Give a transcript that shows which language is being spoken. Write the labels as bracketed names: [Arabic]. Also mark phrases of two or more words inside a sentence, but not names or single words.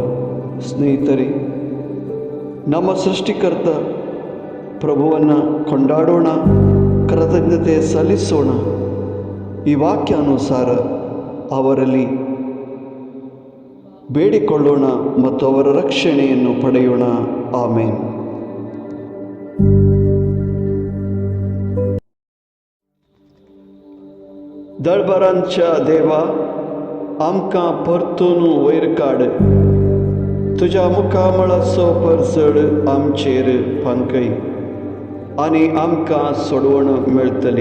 [Kannada] ಸ್ನೇಹಿತರೆ, ನಮ್ಮ ಸೃಷ್ಟಿಕರ್ತ ಪ್ರಭುವನ್ನು ಕೊಂಡಾಡೋಣ, ಕೃತಜ್ಞತೆ ಸಲ್ಲಿಸೋಣ. ಈ ವಾಕ್ಯಾನುಸಾರ ಅವರಲ್ಲಿ ಬೇಡಿಕೊಳ್ಳೋಣ ಮತ್ತು ಅವರ ರಕ್ಷಣೆಯನ್ನು ಪಡೆಯೋಣ. ಆಮೇನ್. [Konkani] दळबरांच्या देवा, आमकां परतून वयर काड, तुज्या मुखामळाचो परचड आमचेर पांकय आनी आमकां सोडवण मेळटली.